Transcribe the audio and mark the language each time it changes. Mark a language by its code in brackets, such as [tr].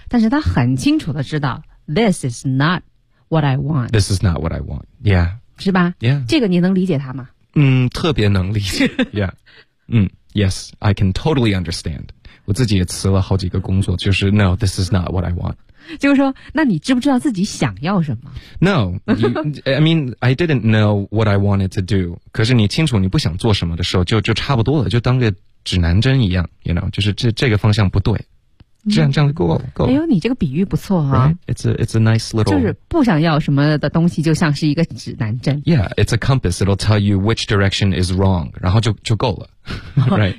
[zh] 但是他很清楚的知道 ， [en] this is not what I want。 This is not what I want。 Yeah。 [zh] 是吧 [en] ？Yeah。 [zh] 这个你能理解他吗？特别能理解。 [en] Yeah。 Yes, I can totally understand. [zh] 我自己也辞了好几个工作，就是 [en] No, this is not what I want. [zh] 就是说，那你知不知道自己想要什么 [en] ？No, I mean, I didn't know what I wanted to do. [zh] 可是你清楚你不想做什么的时候，就差不多了，就当个指南针一样 ， [en] you know， [zh] 就是这个方向不对。这样就够了。哎呦，你这个比喻不错啊。 [en] It's a nice little. [zh] 就是不想要什么的东西，就像是一个指南针。 [en] Yeah, it's a compass. It'll tell you which direction is wrong. [zh] 然后就够了。 [en] Right.